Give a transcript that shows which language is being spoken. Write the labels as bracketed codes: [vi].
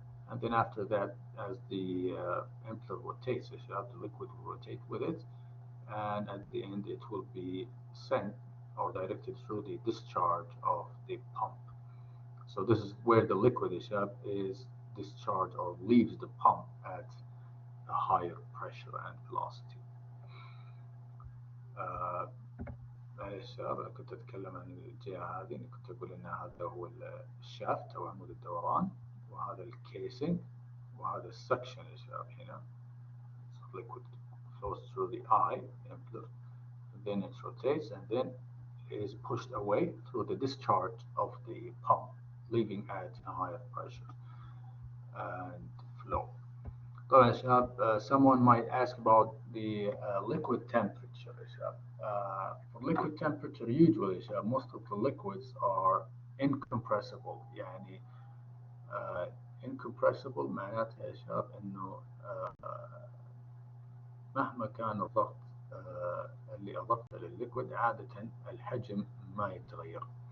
[en] And then after that, as the impeller rotates, the liquid will rotate with it, and at the end it will be sent or directed through the discharge of the pump. So this is where the liquid is discharged or leaves the pump at a higher pressure and velocity. [ar] معلش شباب أنا كنت أتكلم عن الجهة هذه، كنت أقول إن هذا هو الشافت أو عمود الدوران، وهذا الكيسنج، وهذا السكشن يا شباب. هنا [en] liquid flows through the eye, then it rotates and then is pushed away through the discharge of the pump, leaving at a higher pressure and flow. [ar] طبعا شباب [en] someone might ask about the liquid temperature. For liquid temperature usually most of the liquids are incompressible. [ar] يعني incompressible معناتها يا شباب إنه مهما كان الضغط اللي أضفته للليكويد عادة الحجم ما يتغير.